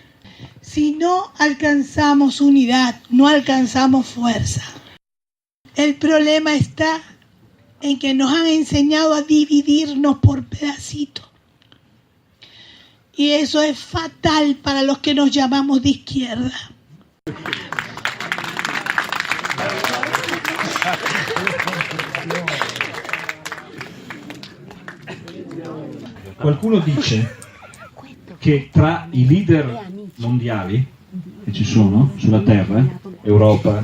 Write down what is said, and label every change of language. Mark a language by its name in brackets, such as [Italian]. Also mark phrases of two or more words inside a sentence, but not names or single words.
[Spanish] Si no alcanzamos unidad, no alcanzamos fuerza. El problema está en que nos han enseñado a dividirnos por pedacitos. Y eso es fatal para los que nos llamamos de izquierda. [Italian] Qualcuno dice che tra i leader mondiali che ci sono sulla Terra, Europa,